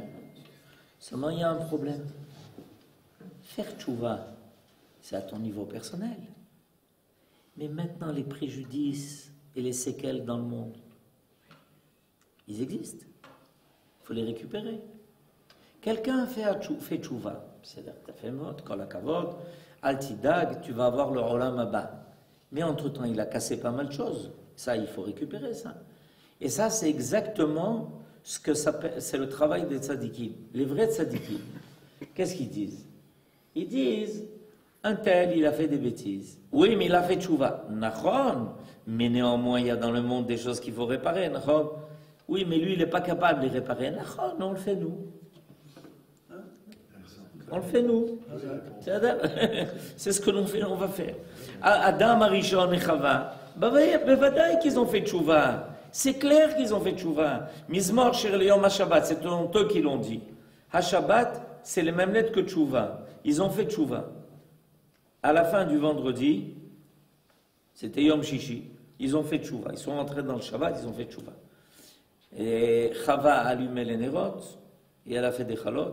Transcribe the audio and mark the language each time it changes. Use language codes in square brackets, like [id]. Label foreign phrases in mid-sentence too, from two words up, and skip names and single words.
[fr] Seulement, il y a un problème. Faire tchouva, c'est à ton niveau personnel. Mais maintenant, les préjudices et les séquelles dans le monde, ils existent. Il faut les récupérer. Quelqu'un fait tchouva, c'est-à-dire que tu as fait mot, [he] כל הכבוד, אל תדאג, [fr] tu vas avoir le [he] עולם הבא. [fr] Mais entre-temps, il a cassé pas mal de choses. Ça, il faut récupérer ça. Et ça, c'est exactement ce que c'est le travail des tzadikim. Les vrais tzadikim, qu'est-ce qu'ils disent? Ils disent, un tel, il a fait des bêtises. Oui, mais il a fait tchouva. Nachon, mais néanmoins, il y a dans le monde des choses qu'il faut réparer. Nachon. Oui, mais lui, il n'est pas capable de les réparer. Nachon, on le fait nous. On le fait nous. C'est ce que l'on fait, on va faire. Adam, Arishon et Chava, bevadaï qu'ils ont fait tchouva. C'est clair qu'ils ont fait tchouva. [he] מזמור שיר ליום השבת, [fr] c'est eux qui l'ont dit. Ha-shabbat, c'est les mêmes lettres que tchouva. Ils ont fait tchouva. À la fin du vendredi, c'était [he] יום שישי, [fr] ils ont fait tchouva. Ils sont entrés dans le Shabbat, ils ont fait tchouva. Et Chava a allumé les nérotes, et elle a fait des chalot.